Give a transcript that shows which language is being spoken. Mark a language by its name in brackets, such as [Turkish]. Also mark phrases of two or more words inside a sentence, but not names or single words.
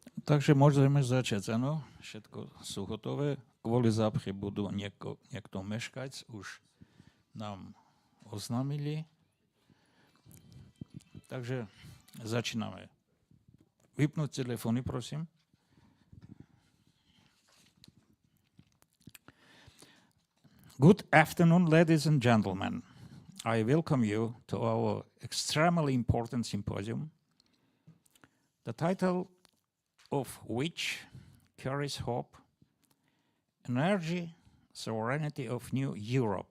[Slovak] Takže môžeme začať, áno. Všetko sú hotové. Kvôli zápchy budú niekto meškať. Už nám oznámili. Takže začíname. Vypnúť telefóny, prosím. [English] Good afternoon, ladies and gentlemen. I welcome you to our extremely important symposium, the title of which carries hope, energy, sovereignty of New Europe.